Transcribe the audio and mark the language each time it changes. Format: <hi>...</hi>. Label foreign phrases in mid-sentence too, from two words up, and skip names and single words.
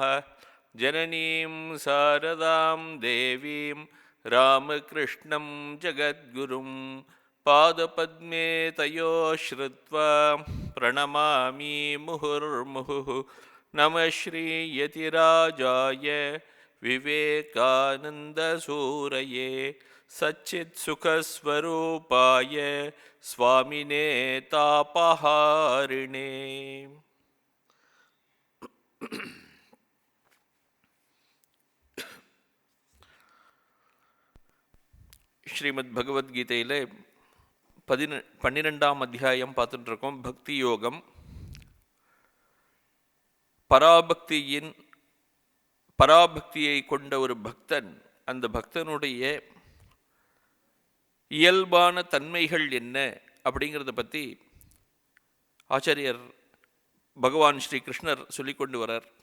<sa>जननीं शारदां देवीं रामकृष्णं जगद्गुरुं पादपद्मे तयो श्रुत्वा प्रणमामि मुहुर्मुहुः। नमः श्रीयतिराजाय विवेकानन्दसूरये सच्चित्सुखस्वरूपाय स्वामिने तापहारिणे।</sa> <ta>ஸ்ரீமத் பகவத்கீதையில் 12ஆம் அத்தியாயம் பார்த்துட்டு இருக்கோம். பக்தி யோகம். பராபக்தியை கொண்ட ஒரு பக்தன், அந்த பக்தனுடைய இயல்பான தன்மைகள் என்ன அப்படிங்கிறத பற்றி ஆச்சாரியர் பகவான் ஸ்ரீ கிருஷ்ணர் சொல்லிக்கொண்டு வரார்.</ta>